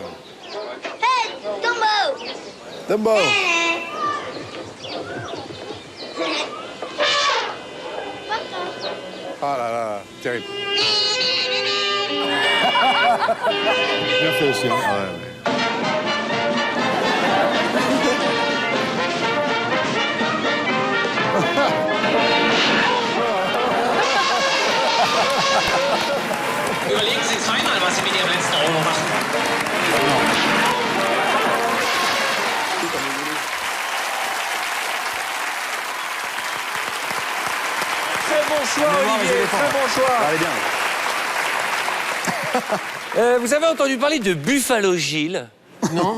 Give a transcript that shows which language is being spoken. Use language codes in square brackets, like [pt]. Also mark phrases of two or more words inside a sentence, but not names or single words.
[en] Hey, Dumbo! [fr] Dumbo! Ah là là, terrible. Bien fait aussi, hein? Ouais. [de] Überlegen Sie zweimal, was Sie mit Ihrem letzten Euro machen. [fr] Très bon choix, Olivier, très bon choix. Allez bien. Vous avez entendu parler de Buffalo Gilles? Non.